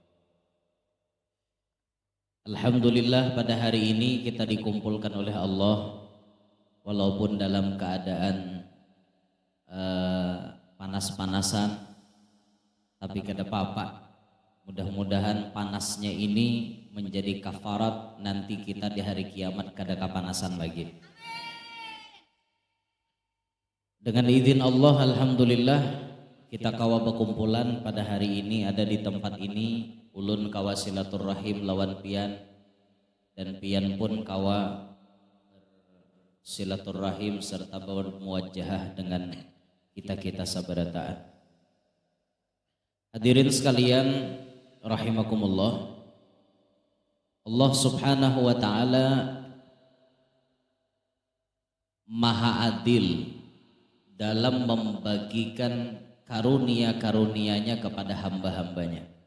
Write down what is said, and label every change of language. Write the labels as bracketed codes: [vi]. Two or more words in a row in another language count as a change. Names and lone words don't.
[id] Alhamdulillah pada hari ini kita dikumpulkan oleh Allah walaupun dalam keadaan panas-panasan, tapi [bjn] kada apa-apa. [id] Mudah-mudahan panasnya ini menjadi kafarat nanti kita di hari kiamat [bjn] kada kapanasan lagi. [id] Dengan izin Allah, alhamdulillah kita kawa berkumpulan pada hari ini ada di tempat ini. [bjn] Ulun kawa silaturrahim lawan pian dan pian pun kawa silaturrahim serta bermuwajahah dengan kita sabarataan. [id] Hadirin sekalian rahimakumullah, Allah [ar] subhanahu wa ta'ala [id] maha adil dalam membagikan karunia-karunianya kepada hamba-hambanya.